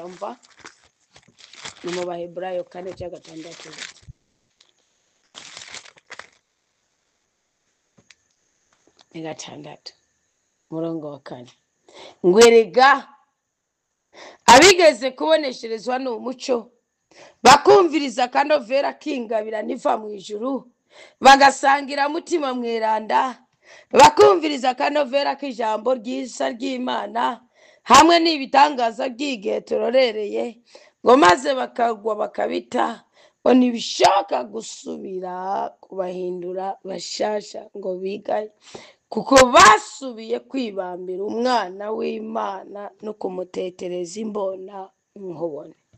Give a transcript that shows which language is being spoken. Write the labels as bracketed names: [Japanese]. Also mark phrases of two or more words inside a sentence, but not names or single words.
[Rundi] mva ni mu Baheburayo 4:6. ni 6 murongo wa 4. ngo erega abigeze kubonesherezwa n'umuco bakumviriza akanovera k'ingabira niva mu ijuru, bagasangira mutima mweranda, bakumviriza akanovera k'ijambo ryiza ry'Imana hamwe n'ibitangaza by'igihe turorereye, ngo maze bakagwa bakabita, ngo ntibishoboka gusubira kubahindura bashasha ngo bigaye, kuko basubiye kwibambira umwana w'Imana no kumutetereza imbona nkubone.